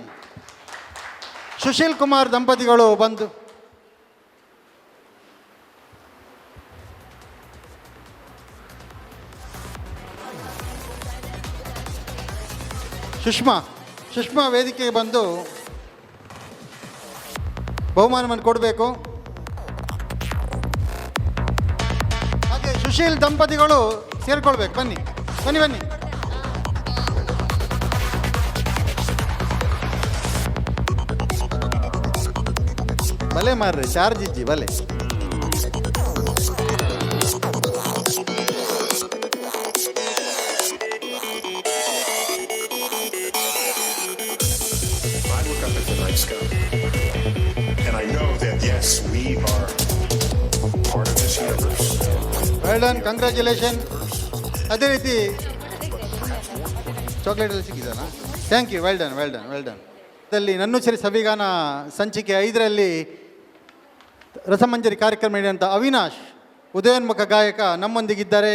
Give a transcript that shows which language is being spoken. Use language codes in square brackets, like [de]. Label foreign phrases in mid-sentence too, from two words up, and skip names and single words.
[kn] ಸುಶೀಲ್ ಕುಮಾರ್ ದಂಪತಿಗಳು ಬಂದು ಸುಷ್ಮಾ ವೇದಿಕೆಗೆ ಬಂದು ಬಹುಮಾನವನ್ನು ಕೊಡಬೇಕು. ಹಾಗೆ ಸುಶೀಲ್ ದಂಪತಿಗಳು ಸೇರ್ಕೊಳ್ಬೇಕು. ಬನ್ನಿ ಬನ್ನಿ ಬನ್ನಿ. [tcy] ಭಲೆ ಮಾರ್ರಿ, ಚಾರ್ಜ್ ಇಜ್ಜಿ ಭಲೆ. [en] And I know that, yes, we are part of this universe. Well done, [kn] ಕಂಗ್ರ್ಯಾಚುಲೇಷನ್. ಅದೇ ರೀತಿ ಚಾಕ್ಲೇಟ್ ಎಲ್ಲ ಸಿಕ್ಕಿದಲ್ಲ. [en] Thank you. Well done well done well done. [kn] ಇದರಲ್ಲಿ ನನ್ನುಚ್ಚರಿ ಸವಿಗಾನ ಸಂಚಿಕೆ 5ರಲ್ಲಿ ರಸಮಂಜರಿ ಕಾರ್ಯಕ್ರಮ ನೀಡಿದಂಥ ಅವಿನಾಶ್, ಉದಯೋನ್ಮುಖ ಗಾಯಕ ನಮ್ಮೊಂದಿಗಿದ್ದಾರೆ.